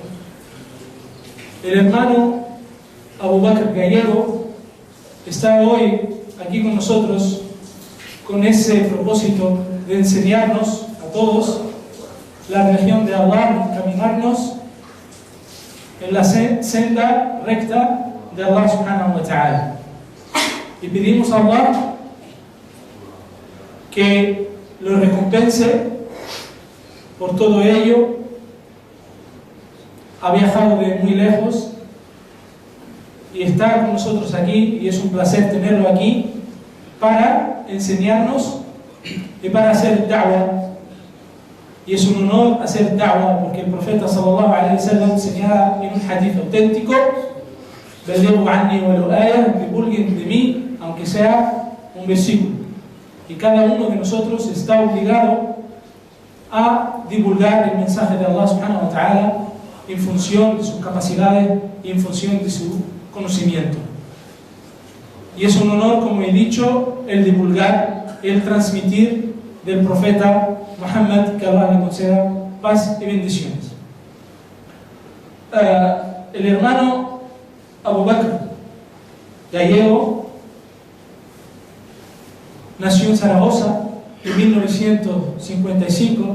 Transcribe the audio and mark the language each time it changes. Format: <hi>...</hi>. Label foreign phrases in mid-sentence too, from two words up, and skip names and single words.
<es>El hermano Abu Bakr Gallego está hoy aquí con nosotros con ese propósito de enseñarnos a todos la religión de Allah, encaminarnos en la senda recta de Allah</es> <ar>سبحانه وتعالى.</ar> <es>Y pedimos a Allah que lo recompense por todo ello. Ha viajado de muy lejos y está con nosotros aquí, y es un placer tenerlo aquí para enseñarnos y para hacer da'wah. Y es un honor hacer da'wah, porque el profeta</es> <ar>صلى الله عليه وسلم</ar> <es>señala en un hadith auténtico:</es> <ar>"بلغوا عني ولو آية",</ar> <es>divulguen de mí aunque sea un versículo. Y cada uno de nosotros está obligado a divulgar el mensaje de Allah</es> <ar>سبحانه وتعالى</ar> <es>en función de sus capacidades y en función de su conocimiento. Y es un honor, como he dicho, el divulgar, el transmitir del profeta Muhammad, que Allah le conceda paz y bendiciones. El hermano Abu Bakr Gallego nació en Zaragoza en 1955.</es>